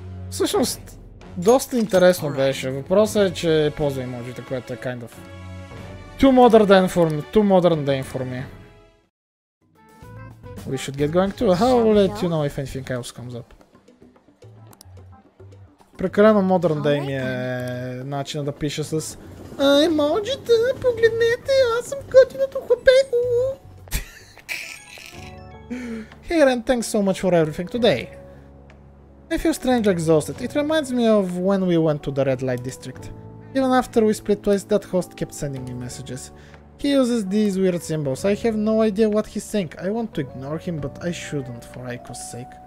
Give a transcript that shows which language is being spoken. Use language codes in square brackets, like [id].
[bg] Всъщност, доста интересно беше. Въпросът е, че ползва емоджите, което е [en] kind of too modern day for me. We should get going too. I'll let you know if anything else comes up. [bg] Прекалено модерн day ми е начинът да пиша с емоджите, погледнете, аз съм готиното хлапе. [en] Here, and thanks so much for everything today. I feel strangely exhausted. It reminds me of when we went to the red light district. Even after we split twice, that host kept sending me messages. He uses these weird symbols. I have no idea what he's saying. I want to ignore him, but I shouldn't for Aiko's sake.